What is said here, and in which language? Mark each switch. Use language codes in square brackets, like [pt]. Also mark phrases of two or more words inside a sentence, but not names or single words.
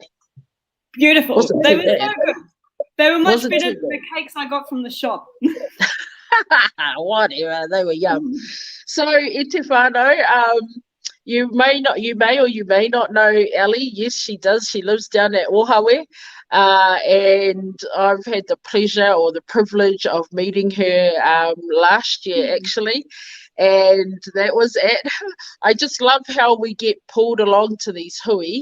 [en] Beautiful. They were so good. They were much better than the cakes I got from the shop. Whatever, they were yum. So [mi] e te whānau, [en] you may or you may not know Ellie. Yes, she does. She lives down at Ohawe. And I've had the pleasure or the privilege of meeting her last year actually, and that was I just love how we get pulled along to these hui.